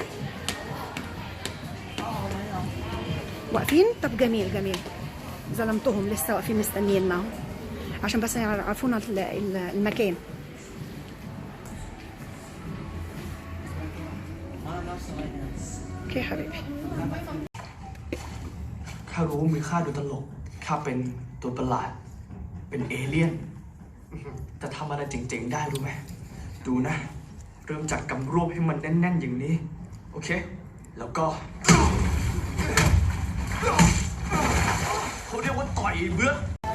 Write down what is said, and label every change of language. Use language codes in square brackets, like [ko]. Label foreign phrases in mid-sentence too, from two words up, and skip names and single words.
[ar] واقفين؟ طب جميل جميل. ظلمتهم لسه واقفين مستنيين معهم عشان بس يعرفونا المكان. اوكي حبيبي. [th] ข้ารู้มือข้าดูตลกข้าเป็นตัวประหลาดเป็นเอเลี่ยนจะทำอะไรเจ๋งๆได้รู้ไหมดูนะเริ่มจากกำรวบให้มันแน่นๆอย่างนี้โอเคแล้วก็เขาเรียกว่าต่อยเบื้อง